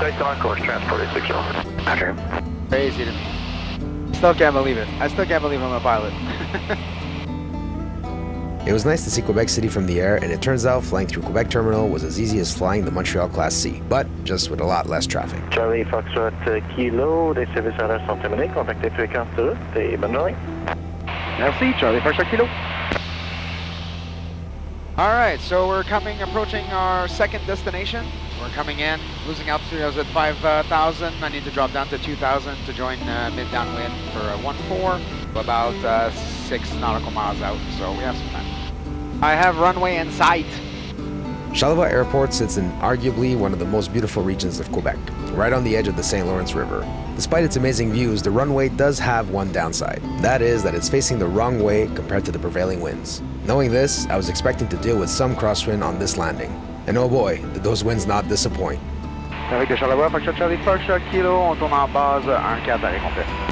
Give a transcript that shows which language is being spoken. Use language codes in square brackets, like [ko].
[en] Dyson on course, Transport 860. Roger. Crazy to me. Still can't believe it. I still can't believe I'm a pilot. It was nice to see Quebec City from the air, and it turns out flying through Quebec Terminal was as easy as flying the Montreal Class C, but just with a lot less traffic. [fr] Charlie, Foxtrot Kilo, les services horaires sont terminés. Contactez fréquence de route et bonne journée. Merci, Charlie Foxtrot Kilo. [en] All right, so we're approaching our second destination. We're coming in, losing altitude. I was at 5,000. I need to drop down to 2,000 to join mid-downwind for a 1-4, about 6 nautical miles out, so we have some time. I have runway in sight. Charlevoix Airport sits in arguably one of the most beautiful regions of Quebec, right on the edge of the St. Lawrence River. Despite its amazing views, the runway does have one downside. That is that it's facing the wrong way compared to the prevailing winds. Knowing this, I was expecting to deal with some crosswind on this landing. And oh boy, did those winds not disappoint. [fr] Avec de Charlevoix, Foxtrot Charlie, Foxtrot Kilo, on tourne en base 1-4 arrêt complet.